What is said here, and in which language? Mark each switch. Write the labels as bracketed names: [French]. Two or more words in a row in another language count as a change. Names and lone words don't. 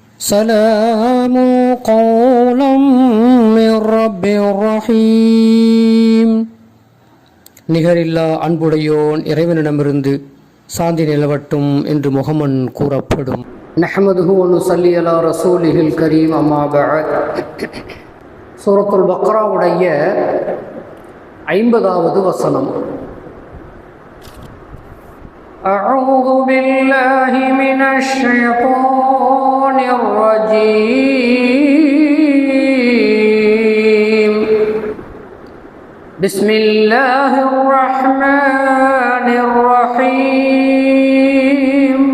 [Arabic] سلام قولا من رب رحيم. [Tamil] நிகரில்லா அன்புடையோன் இறைவனிடமிருந்து சாந்தி நிலவட்டும் என்று முகமன் கூறப்படும். [Arabic] نحمده ونصلي على رسوله الكريم. أما بعد. [Tamil] சூரத்துல் பக்ராவுடைய 50வது வசனம். [Arabic] أعوذ بالله من الشيطان الرجيم. بسم الله الرحمن الرحيم.